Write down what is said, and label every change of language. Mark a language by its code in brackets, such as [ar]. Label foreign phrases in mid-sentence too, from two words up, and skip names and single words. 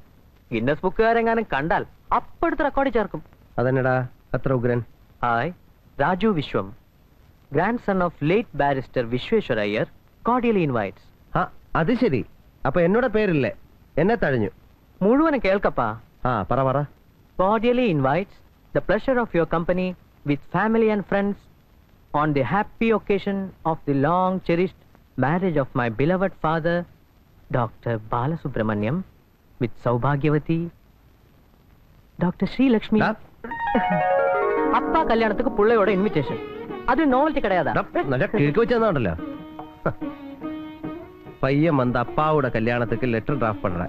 [ml] ഗിന്നസ് ബുക്കുകാരെങ്ങാനും കണ്ടാൽ അപ്പെടുത്ത് റെക്കോർഡിൽ ചേർക്കും. അതെന്നടാ അത്ര ഉഗ്രൻ? [en] Hi, Raju Vishwam, grand son of late barrister Vishweshwara Iyer, cordially invites. [ml] അത് ശരി. അപ്പൊ എന്നോട് പേരില്ലേ? എന്നെ തഴഞ്ഞു. മുഴുവനും കേൾക്കപ്പാ. പറ പറ. [en] Cordially invites the pleasure of your company with family and friends, on the happy occasion of the long cherished marriage of my beloved father, Dr. Balasubramaniam, with Saubhagyavati, Dr. Sri Lakshmi. [ta] அப்பா கல்யாணத்துக்கு புள்ளையோட இன்விடேஷன். அது நோவல்ட்டி கிடையாதா? [ml] നല്ല കിഴക്ക് വെച്ചെന്നാണല്ലോ. [ta] பையன் வந்த அப்பாவோட கல்யாணத்துக்கு லெட்டர் டிராஃப்ட் பண்றேன்.